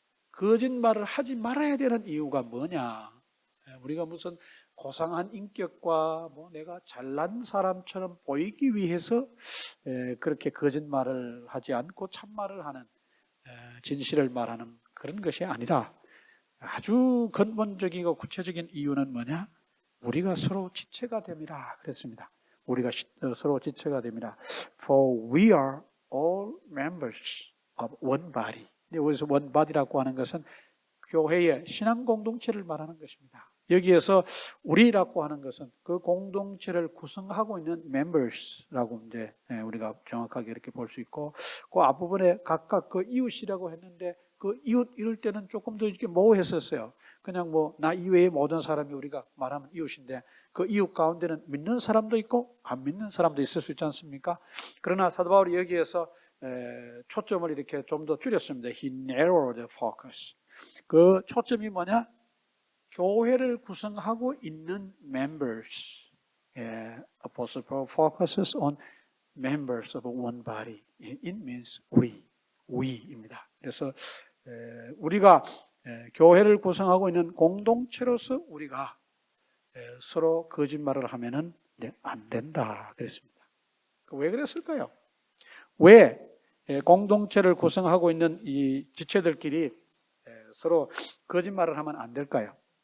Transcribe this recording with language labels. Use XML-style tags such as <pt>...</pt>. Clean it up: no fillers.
<ko>거짓말을 하지 말아야 되는 이유가 뭐냐? 우리가 무슨 고상한 인격과 뭐 내가 잘난 사람처럼 보이기 위해서 그렇게 거짓말을 하지 않고 참말을 하는, 진실을 말하는 그런 것이 아니다. 아주 근본적이고 구체적인 이유는 뭐냐? 우리가 서로 지체가 됨이라 그랬습니다. 우리가 서로 지체가 됨이라.</ko> <en>For we are all members of one body.</en> <ko>여기서 one body라고 하는 것은 교회의 신앙 공동체를 말하는 것입니다. 여기에서 우리라고 하는 것은 그 공동체를 구성하고 있는 members라고 이제 우리가 정확하게 이렇게 볼 수 있고, 그 앞부분에 각각 그 이웃이라고 했는데 그 이웃 이럴 때는 조금 더 이렇게 모호했었어요. 그냥 뭐 나 이외의 모든 사람이 우리가 말하면 이웃인데 그 이웃 가운데는 믿는 사람도 있고 안 믿는 사람도 있을 수 있지 않습니까? 그러나 사도 바울이 여기에서 초점을 이렇게 좀 더 줄였습니다.</ko> <en>He narrowed the focus.</en> <ko>그 초점이 뭐냐? 교회를 구성하고 있는 members.</ko> <en>Apostle Paul focuses on members of one body. It means we입니다.</en> <ko>그래서 우리가 교회를 구성하고 있는 공동체로서 우리가 서로 거짓말을 하면은 안 된다 그랬습니다. 왜 그랬을까요? 왜 공동체를 구성하고 있는 이 지체들끼리 서로 거짓말을 하면 안 될까요?</ko>